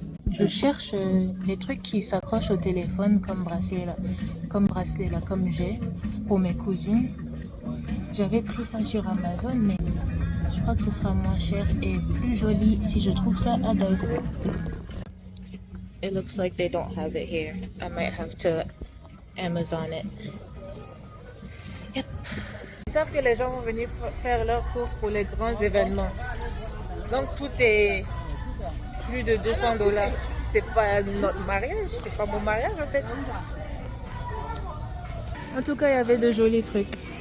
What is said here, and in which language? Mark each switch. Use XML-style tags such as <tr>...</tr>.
<fr>Je cherche des trucs qui s'accrochent au téléphone comme bracelet là, comme j'ai pour mes cousines. J'avais pris ça sur Amazon, mais je crois que ce sera moins cher et plus joli si je trouve ça à Daiso.</fr> <en>It looks like they don't have it here. I might have to Amazon it. Yep.</en> <fr>Ils savent que les gens vont venir faire leurs courses pour les grands événements. Donc tout est plus de $200. C'est pas notre mariage, c'est pas mon mariage en fait. En tout cas, il y avait de jolis trucs.</fr>